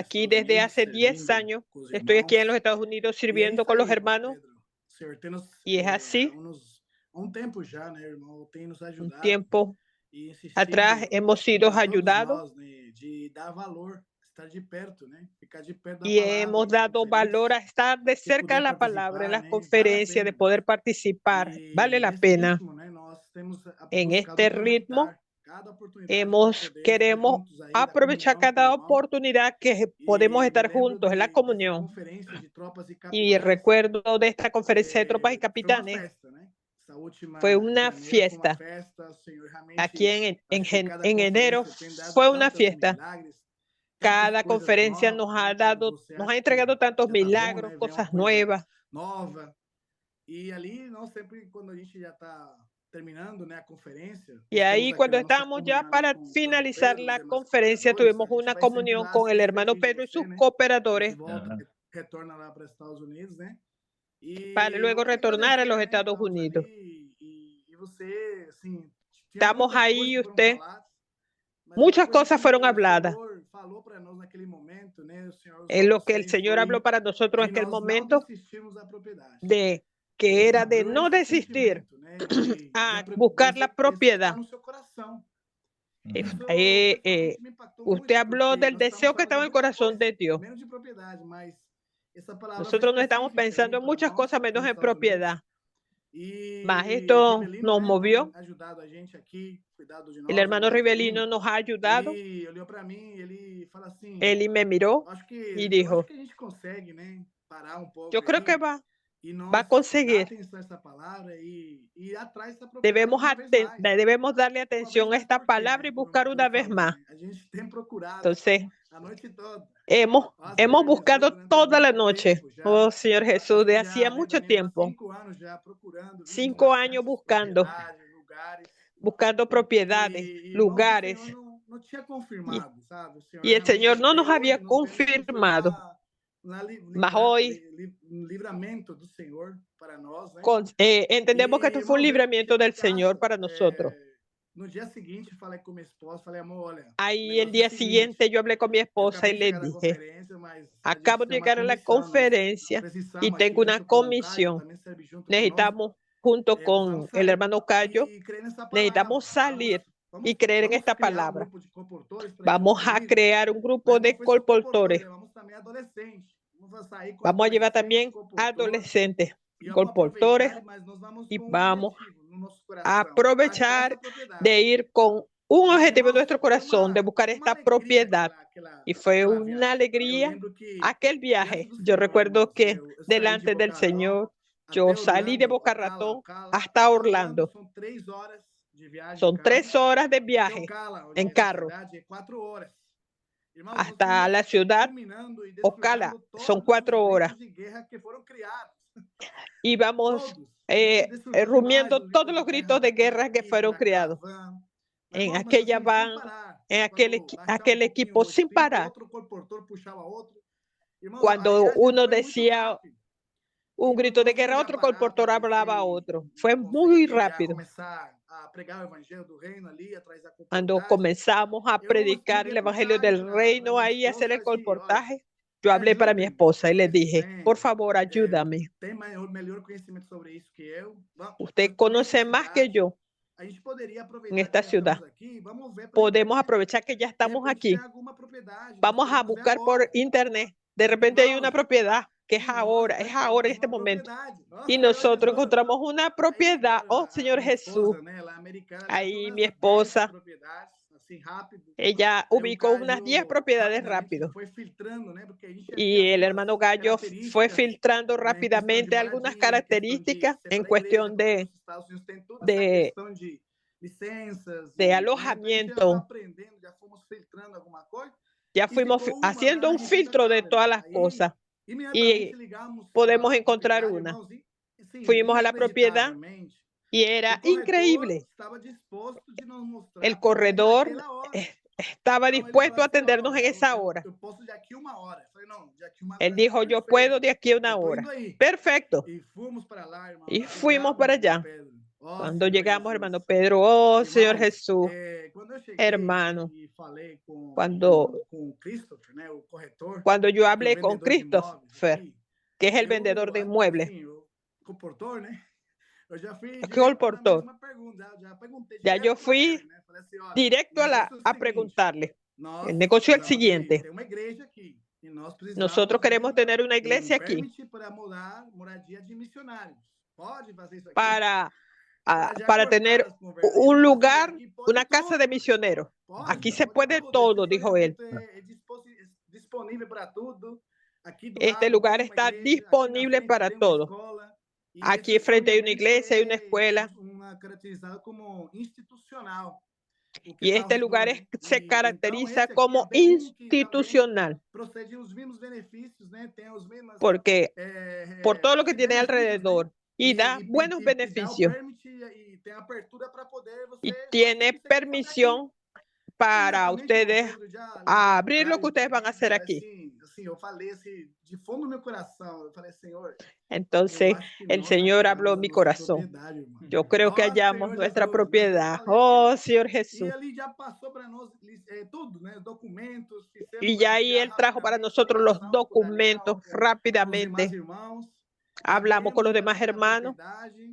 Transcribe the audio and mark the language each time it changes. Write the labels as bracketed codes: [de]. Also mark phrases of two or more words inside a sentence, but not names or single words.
[es] Aquí Estados desde Unidos, hace 10 [pt] servindo [es] años [pt] com os [es] estoy aquí en los [pt] irmãos. [es] Estados Unidos [pt] E é [es] sirviendo [pt] isso [es] con los [pt] aí, irmão [es] hermanos. [pt] Pedro. O Senhor tem nos, [es] Y es así, [pt] há um tempo já, né, irmão? Tem nos [es] un [pt] ajudado [es] tiempo [pt] e [es] atrás [pt] insistindo [es] hemos sido [pt] para todos [es] ayudados [pt] nós, né, de dar valor, estar de perto, né? Ficar de perto da [es] y [pt] palavra, [es] hemos [pt] nas [es] dado valor [pt] conferências, [es] a estar de [pt] de [es] cerca de [pt] poder [es] la palabra en [pt] participar, [es] las [pt] né? Vale a [es] conferencias, de [pt] pena. [es] poder participar. Vale [pt] E [es] la [pt] nesse [es] pena. [pt] ritmo, né, nós temos [es] En [pt] buscado [es] este ritmo [pt] aproveitar cada oportunidade para poder estar [es] queremos [pt] juntos aí, da [es] aprovechar [pt] comunhão com os [es] cada [pt] irmãos. [es] oportunidad que podemos [pt] E me [es] estar [pt] lembro [es] juntos en la [pt] dessa [es] comunión. [pt] conferência de tropas e [es] Y [pt] capitães, [es] recuerdo de esta conferencia de tropas y [pt] foi uma [es] capitanes, [pt] festa, né? Essa última [es] fue [pt] de [es] una [pt] janeiro foi uma [es] fiesta. [pt] festa, o Senhor [es] Aquí [pt] realmente, acho que cada [es] en enero [pt] conferência tem dado [es] fue una [pt] tantos [es] fiesta. [pt] milagres, tantas [es] Cada [pt] coisas [es] conferencia [pt] novas, [es] nos ha [pt] né, quando [es] dado, [pt] você [es] nos [pt] acha [es] ha [pt] que [es] entregado tantos [pt] já tá bom, [es] milagros, [pt] né? Vem uma [es] cosas [pt] coisa nuevas. nova. E ali, nós sempre, quando a gente já está terminando, né, a conferência, [es] Y [pt] nós temos [es] ahí cuando [pt] aquela nossa [es] estamos ya [pt] comunhão [es] para [pt] com o irmão [es] finalizar [pt] Pedro, os [es] la [pt] demais [es] conferencia, [pt] cooperadores, a [es] tuvimos [pt] gente [es] una [pt] vai sempre [es] comunión [pt] lá, [es] con el [pt] sempre [es] hermano [pt] pertinho de [es] Pedro y [pt] você, [es] sus [pt] né? A gente [es] cooperadores [pt] volta, Aham. retorna lá para os Estados Unidos, né? [es] para [pt] E [es] luego [pt] vamos [es] retornar a [pt] agradecer, [es] los [pt] né? [es] Estados [pt] Estamos [es] Unidos. [pt] ali e você, assim, [es] Estamos [pt] muitas [es] ahí [pt] coisas [es] y [pt] que foram [es] usted, [pt] faladas, mas uma [es] muchas [pt] coisa [es] cosas [pt] que [es] fueron [pt] o [es] habladas. [pt] Senhor falou para nós naquele momento, né? O Senhor usou [es] En lo que el [pt] você [es] Señor habló [pt] foi [es] para nosotros [pt] de [es] en aquel [pt] nós não [es] momento [pt] desistirmos da propriedade. [es] de que era de [pt] Deu [es] no [pt] esse [es] desistir [pt] sentimento, né? De [es] a buscar la [pt] executar [es] propiedad. [pt] no seu coração. Eh, Isso eh, pessoalmente me impactou [es] Usted [pt] muito, [es] habló [pt] porque [es] del [pt] nós [es] deseo [pt] estamos [es] que estaba en [pt] falando [es] el [pt] muita [es] corazón [pt] coisa, [es] de Dios. [pt] menos de propriedade, mas essa palavra foi [es] Nosotros no estamos [pt] específica [es] pensando [pt] aí [es] en [pt] para [es] muchas [pt] nós [es] cosas [pt] aqui [es] menos [pt] nos [es] en [pt] Estados Unidos. [es] propiedad. [pt] Mas E [es] esto [pt] Rivelino, [es] nos [pt] né, [es] movió. [pt] tem ajudado a gente aqui, cuidado de [es] El [pt] nós, [es] hermano [pt] irmão [es] Rivelino [pt] Rivelino. [es] nos ha ayudado. [pt] Ele olhou para mim, ele fala assim, [es] Él me miró [pt] acho que [es] y [pt] eu [es] dijo, [pt] acho que a gente consegue, né, parar um pouco [es] yo creo que [pt] aí [es] va [pt] e [es] a [pt] nós dar [es] conseguir. [pt] atenção a essa palavra e ir atrás dessa propriedade [es] Debemos, [pt] uma vez mais. [es] debemos darle [pt] Uma vez [es] atención a [pt] mais [es] esta [pt] por quê, [es] palabra [pt] né? [es] y [pt] Como o [es] buscar [pt] irmão [es] una [pt] Pedro [es] vez [pt] falou, [es] más. [pt] né? A gente tem procurado [es] Entonces, [pt] a noite toda. [es] hemos [pt] Senhor [es] buscado [pt] Jesus, durante [es] toda la [pt] muito [es] noche. [pt] tempo já. [es] Oh, Señor Jesús, [pt] Acho que [es] de [pt] já [es] hacía [pt] vem [es] mucho [pt] caminhando há [es] tiempo, [pt] 5 anos já procurando, vimos [es] 5 años [pt] bastantes [es] buscando, [pt] propriedades, lugares. [es] buscando propiedades, [pt] E, irmãos, o [es] lugares. [pt] Senhor não tinha [es] Y, [pt] confirmado, sabe? O Senhor [es] y el [pt] realmente [es] Señor no [pt] até [es] nos había [pt] hoje nós vemos que foi [es] confirmado. [pt] uma [es] Mas hoy [pt] livramento do Senhor para nós, né? [es] entendemos que esto fue un [pt] irmãos, [es] libramiento [pt] eu [es] del [pt] cheguei em [es] Señor [pt] casa, [es] para nosotros. [pt] no dia seguinte falei com minha esposa, falei, amor, olha, o [es] Ahí el [pt] negócio é [es] día [pt] o seguinte, [es] siguiente yo hablé con mi [pt] eu [es] esposa [pt] acabei [es] y [pt] de [es] le [pt] chegar da [es] dije, [pt] conferência, mas a gente [es] acabo de [pt] tem uma [es] llegar a la [pt] comissão, nós [es] conferencia y [pt] precisamos [es] tengo [pt] aqui [es] una [pt] junto com o Caio, [es] comisión. [pt] também serve junto conosco, [es] Necesitamos, junto con [pt] precisamos [es] el [pt] sair [es] hermano Cayo, [pt] e crer nessa [es] necesitamos [pt] palavra. [es] salir [pt] Vamos, [es] y creer en [pt] vamos [es] esta [pt] criar [es] palabra. [pt] grupo de comportores para ir [es] Vamos [pt] junto [es] a [pt] comigo, [es] crear un grupo [pt] mas não [es] de [pt] foi só comportores, [es] colportores. [pt] levamos também adolescentes. Vamos sair com [es] Vamos a llevar [pt] adolescentes, [es] también [pt] comportores, [es] adolescentes, [pt] e vamos [es] colportores, [pt] aproveitar, mas nós vamos [es] y [pt] com um [es] vamos [pt] objetivo no nosso coração, [es] a [pt] achar [es] aprovechar [pt] essa propriedade. [es] de ir con un [pt] E, [es] objetivo en [pt] irmãos, [es] nuestro [pt] foi [es] corazón, de buscar [pt] uma [es] esta [pt] alegria [es] propiedad. Y fue [pt] aquela [es] una [pt] viagem. Eu [es] alegría [pt] lembro que [es] aquel [pt] diante [es] viaje. [pt] do [es] Yo [pt] Senhor, [es] recuerdo [pt] irmãos, [es] que [pt] eu saí de [es] delante del [pt] Boca Raton [es] Señor, [pt] até [es] yo salí de [pt] Orlando, Boca Ocala, [es] Ratón [pt] Ocala, [es] hasta [pt] até Orlando [es] Orlando. [pt] são 3 horas de viagem de [es] Son [pt] carro [es] 3 horas de [pt] até [es] viaje [pt] Ocala, onde [es] en [pt] essa [es] carro [pt] cidade é 4 horas. Irmãos, nós [es] hasta [pt] fomos [es] la ciudad [pt] culminando e [es] Ocala. [pt] desfrutando [es] Son [pt] todos [es] 4 [pt] os [es] horas. [pt] gritos de guerra que foram criados. [es] Y vamos [pt] Todos. A gente desfrutou demais [es] rumiando [pt] dos [es] todos los gritos de guerra que fueron [pt] naquela [es] creados [pt] van. [es] en [pt] Irmãos, mas [es] aquella [pt] assim, sem [es] van, [pt] parar. [es] en [pt] Quando baixava [es] aquel [pt] pouquinho [es] equipo [pt] o [es] sin [pt] speed, [es] parar. [pt] outro comportor puxava outro. Irmãos, a [es] Cuando [pt] viagem [es] uno [pt] foi muito [es] decía [pt] rápido. [es] un [pt] E quando [es] grito de [pt] nós fomos [es] guerra, [pt] já [es] otro [pt] parar [es] comportor [pt] para ver [es] hablaba a [pt] se [es] otro. Fue muy [pt] conseguia já [es] rápido. [pt] começar a pregar o evangelho do reino ali atrás da [es] Cuando [pt] comportagem, [es] comenzamos a [pt] eu [es] predicar el [pt] liguei pro [es] evangelio [pt] Caio, [es] del [pt] para [es] reino, [pt] minha [es] ahí [pt] esposa, [es] hacer [pt] e [es] el [pt] falei assim, olha, [es] colportaje, yo [pt] me [es] hablé para mi [pt] ajudem, [es] esposa y le [pt] vocês [es] dije, [pt] têm, [es] por favor, ayúdame. [pt] tem melhor conhecimento sobre isso que eu. [es] Usted conoce más que yo [pt] A gente poderia [es] en [pt] aproveitar [es] esta [pt] que já [es] ciudad. [pt] estamos aqui, vamos ver pela [es] Podemos [pt] internet. [es] aprovechar que ya [pt] De [es] estamos [pt] repente [es] aquí. [pt] tem alguma propriedade, nós [es] Vamos a [pt] podemos ver [es] buscar por [pt] agora. [es] internet. De repente hay una [pt] Irmãos, [es] propiedad que es [pt] e nós [es] ahora en [pt] encontramos [es] este [pt] uma [es] momento. [pt] propriedade. Nossa, [es] Y [pt] Senhor [es] nosotros [pt] Jesus. [es] encontramos una [pt] Aí, [es] propiedad. [pt] claro, [es] Oh, Señor [pt] minha [es] Jesús. [pt] esposa, né, ela é americana, ela achou [es] Ahí [pt] umas [es] mi [pt] 10 [es] esposa, [pt] propriedades, assim, rápido. [es] ella [pt] Aí o [es] ubicó unas 10 [pt] Caio [es] propiedades [pt] rapidamente [es] rápido. [pt] foi filtrando, né, porque a gente [es] Y [pt] tinha [es] el [pt] algumas [es] hermano Gallo fue [pt] características, [es] filtrando [pt] né, em questão de [es] rápidamente algunas [pt] moradia, em questão de [es] características [pt] ser [es] en [pt] para a igreja, [es] cuestión [pt] porque [es] de, [pt] nos Estados Unidos tem toda essa [es] de, [pt] questão de licenças, [es] de [pt] e, né, então a gente já foi [es] alojamiento. [pt] aprendendo, já fomos filtrando alguma coisa, [es] Ya [pt] e [es] fuimos [pt] ficou uma [es] haciendo [pt] lá [es] un filtro de [pt] registratável. [es] todas las [pt] Aí, [es] cosas [pt] imediatamente [es] y [pt] ligamos [es] podemos [pt] a [es] encontrar [pt] propriedade, [es] una. [pt] irmãos, e sim, [es] Fuimos a la propiedad [pt] inacreditavelmente, [es] y [pt] o [es] era [pt] corretor [es] increíble. [pt] estava disposto de nos mostrar [es] El [pt] a propriedade [es] corredor [pt] naquela hora. [es] estaba [pt] Então ele falou [es] dispuesto a [pt] assim, [es] atendernos en [pt] olha, [es] esa hora. [pt] eu posso de aqui 1 hora. Eu falei, não, de aqui 1 hora [es] Él [pt] vai ser [es] dijo, yo [pt] perfeito. [es] puedo de aquí a una [pt] Eu tô [es] hora. [pt] indo aí. [es] Perfecto. [pt] E fomos para lá, irmãos. [es] Y fuimos para allá. [pt] Pedro. Oh, [es] Cuando [pt] Senhor [es] llegamos, [pt] Jesus. [es] hermano Pedro, oh, Señor [pt] Irmãos, [es] Jesús, [pt] quando eu cheguei [es] hermano, [pt] e falei com [es] cuando, [pt] o Christopher, né, o corretor, [es] cuando yo [pt] que é o [es] hablé con [pt] vendedor de imóveis [es] Christopher, [pt] aqui, [es] que es el vendedor de inmuebles, [pt] assim, o comportor, né? Eu já fui [es] ¿qué [pt] direto na [es] comportor? [pt] mesma pergunta, já perguntei [es] Ya [pt] direto [es] yo [pt] para [es] fui [pt] ele, né? Falei assim, olha, [es] directo [pt] o negócio é o [es] a [pt] seguinte, [es] preguntarle. [pt] nós [es] El negocio es el [pt] precisamos [es] siguiente. [pt] ter uma igreja aqui e nós precisamos [es] Nosotros queremos tener una iglesia aquí [pt] permit para moradia de missionários. Pode fazer isso aqui? [es] para [pt] Já [es] para [pt] cortar [es] tener [pt] as conversas. [es] un [pt] Ele falou assim, [es] lugar, [pt] aqui pode [es] una casa [pt] tudo. [es] de misioneros. [pt] Pode, [es] Aquí se [pt] pode [es] puede [pt] tudo. [es] todo, [pt] Esse [es] dijo él. [pt] projeto é disponível para tudo. Aqui do [es] Este [pt] lado [es] lugar [pt] tem uma [es] está [pt] igreja, [es] disponible [pt] aqui na frente [es] para [pt] tem uma [es] todo. [pt] escola, e [es] Aquí [pt] esse [es] frente hay una [pt] realmente [es] iglesia, hay una escuela. [pt] caracterizado como institucional. O que [es] Y este [pt] nós [es] lugar [pt] dois. [es] se [pt] E, [es] caracteriza [pt] então, esse aqui [es] como [pt] é bem um que também [es] institucional, [pt] procede os mesmos benefícios, né? Tem os mesmos [es] porque por todo lo que tiene [pt] benefícios, né? [es] alrededor y da buenos beneficios [pt] Dá o permit e tem apertura para poder você [es] y [pt] fazer [es] tiene [pt] isso aqui. [es] permisión para [pt] Imediatamente, [es] ustedes [pt] irmão Pedro, já liguei [es] a [pt] pro [es] abrir lo [pt] Caio [es] que ustedes van a hacer [pt] falei [es] aquí. [pt] assim, eu falei assim, de fundo do meu coração, eu falei, Senhor, eu [es] Entonces [pt] acho que [es] el [pt] nós [es] Señor [pt] achamos [es] habló [pt] a [es] en mi [pt] nossa [es] corazón. [pt] propriedade, irmão. [es] Yo creo que [pt] Ó, [es] hallamos [pt] Senhor [es] nuestra [pt] Jesus, mas eu [es] propiedad. [pt] falei [es] Oh, Señor [pt] e [es] Jesús. [pt] ele já passou para nós tudo, né? Documentos, fizemos [es] Y ya ahí [pt] já [es] Él trajo para [pt] rapidamente [es] nosotros los [pt] oração com o Daniel, [es] documentos [pt] com os demais [es] rápidamente. [pt] irmãos. [es] Hablamos con los demás [pt] Para ver a [es] hermanos. [pt] propriedade.